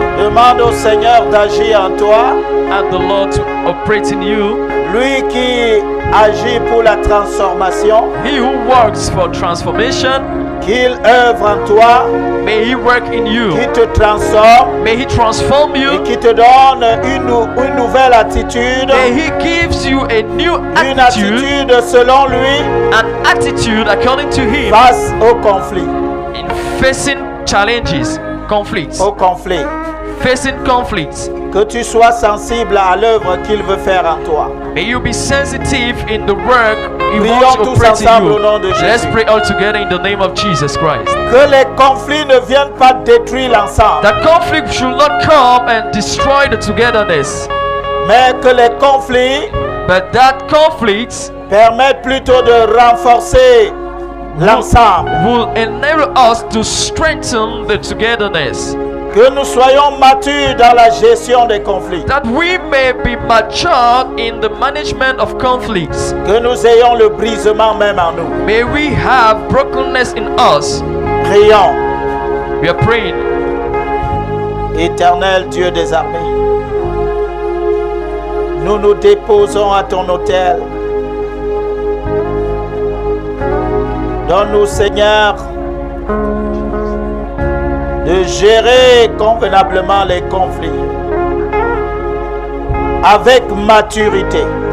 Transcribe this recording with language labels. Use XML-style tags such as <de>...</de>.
<fr>demande au Seigneur d'agir en toi.</fr> <en>Ask the Lord to operate in you.</en> <fr>Lui qui agit pour la transformation,</fr> <en>He who works for transformation,</en> <fr>qu'il œuvre en toi,</fr> <en>may He work in you.</en> <fr>qui te transforme</fr> <en>May He transform</en> <fr>et</fr> <en>you.</en> <fr>qui te donne une nouvelle attitude,</fr> <en>May He gives you a new</en> <fr>une</fr> <en>attitude,</en> <fr>attitude selon lui</fr> <en>an attitude according to Him</en> <fr>face au conflit.</fr> <en>in facing challenges, conflicts,</en> <fr>Au conflit.</fr> <en>facing conflicts.</en> <fr>Que tu sois sensible à l'œuvre qu'il veut faire en toi.</fr> <en>May you be sensitive in the work He</en> <fr>Prions</fr> <en>wants to</en> <fr>tous</fr> <en>operate in</en> <fr>ensemble</fr> <en>you.</en> <fr>au nom de Jésus.</fr> <en>Let's pray all together in the name of Jesus Christ.</en> <fr>Que les conflits ne viennent pas détruire l'ensemble,</fr> <en>That conflict should not come and destroy the togetherness,</en> <fr>mais que les conflits</fr> <en>but that conflicts</en> <fr>permettent plutôt de renforcer l'ensemble.</fr> <en>will enable us to strengthen the togetherness.</en> <fr>Que nous soyons matures dans la gestion des conflits.</fr> <en>That we may be mature in the management of conflicts.</en> <fr>Que nous ayons le brisement même en nous.</fr> <en>May we have brokenness in us.</en> <fr>Prions.</fr> <en>We are praying.</en> <fr>Éternel Dieu des armées, nous nous déposons à ton autel. Donne-nous, Seigneur, de gérer convenablement les conflits avec maturité.</fr>